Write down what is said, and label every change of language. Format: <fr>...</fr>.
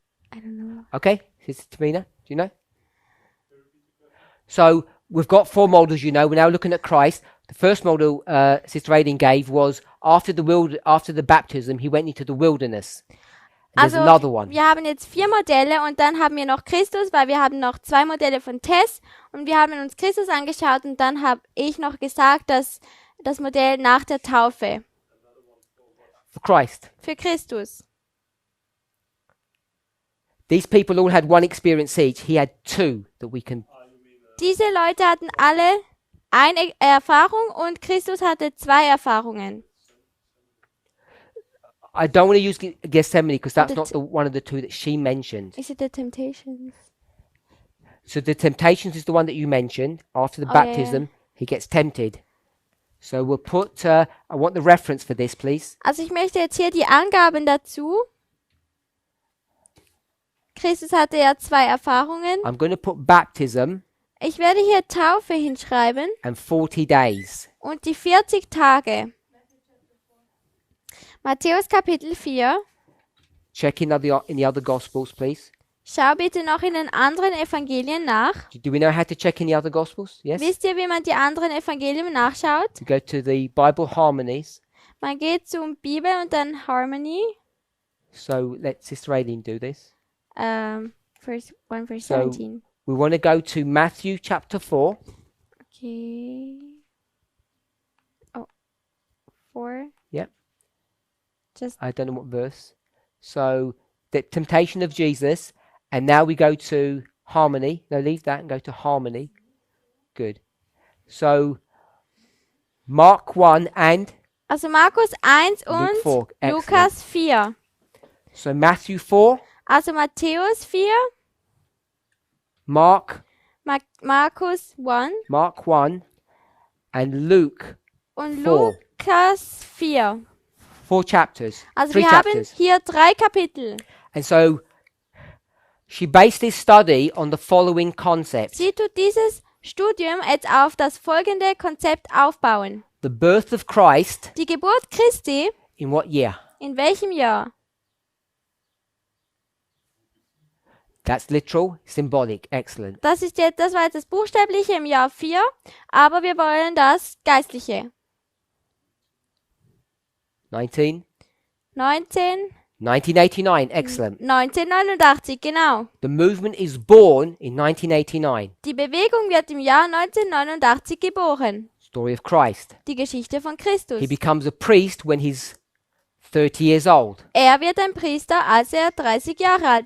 <en>I don't know. Okay, Sister Tamina, do you know? So we've got 4 models, you know. We're now looking at Christ. The first model Sister Aileen gave was after the baptism, he went into the wilderness. And there's another one.</en> <de>Wir haben jetzt 4 Modelle und dann haben wir noch Christus, weil wir haben noch 2 Modelle von Tess und wir haben uns Christus angeschaut und dann habe ich noch gesagt, dass das Modell nach der Taufe</de> <en>For Christ.</en> <de>für Christus.</de> <en>These people all had one experience each. He had 2 that we can.</en> <de>Diese Leute hatten alle eine Erfahrung und Christus hatte 2 Erfahrungen.</de> <en>I don't want to use Gethsemane because that's The not one of the 2 that she mentioned. Is it the temptations? So the temptations is the one that you mentioned. After the Oh, yeah. baptism, he gets tempted. So we'll put. I want the reference for this, please.</en> <de>Also ich möchte jetzt hier die Angaben dazu. Christus hatte ja 2 Erfahrungen.</de> <en>I'm going to put baptism</en> <de>Ich werde hier Taufe hinschreiben</de> <en>and 40 days.</en> <de>und die 40 Tage. Matthäus Kapitel 4.</de> <en>Check in the other Gospels, please.</en> <de>Schau bitte noch in den anderen Evangelien nach.</de> <en>Do we know how to check in the other Gospels? Yes.</en> <de>Wisst ihr, wie man die anderen Evangelien nachschaut?</de> <en>We go to the Bible harmonies.</en> <de>Man geht zum Bibel und dann Harmony.</de> <en>So let Sister Aileen do this. Verse 1 verse So- 17. We want to go to Matthew chapter 4. Okay. Oh. 4. Yep. Just I don't know what verse. So the temptation of Jesus. And now we go to harmony. No, leave that and go to harmony. Good. So Mark 1 and</en> <de>also Markus 1</de> <en>Luke</en> <de>und</de> <en>4. Excellent.</en> <de>Lukas 4.</de> <en>So Matthew 4,</en> <de>Also Matthäus 4,</de> <en>Mark,</en> <de>Markus 1</de> <en>Mark 1, and Luke</en> <de>und</de> <en>4.</en> <de>Lukas 4.</de> <en>4 chapters.</en> <de>Also</de> <en>3</en> <de>wir haben</de> <en>chapters.</en> <de>hier 3 Kapitel.</de> <en>And so she based this study on the following concept.</en> <de>Sie tut dieses Studium jetzt auf das folgende Konzept aufbauen.</de> <en>The birth of Christ</en> <de>Die Geburt Christi,</de> <en>in what year?</en> <de>in welchem Jahr?</de> <en>That's literal, symbolic. Excellent.</en> <de>Das war jetzt das Buchstäbliche im Jahr 4, aber wir wollen das Geistliche.</de> <en>19? 1989, 1989. Excellent.</en> <de>1989, genau.</de> <en>The movement is born in 1989.</en> <de>Die Bewegung wird im Jahr 1989 geboren.</de> <en>Story of Christ.</en> <de>Die Geschichte von Christus.</de> <en>He becomes a priest when he's 30 years old.</en> <de>Er wird ein Priester, als er 30 Jahre alt</de>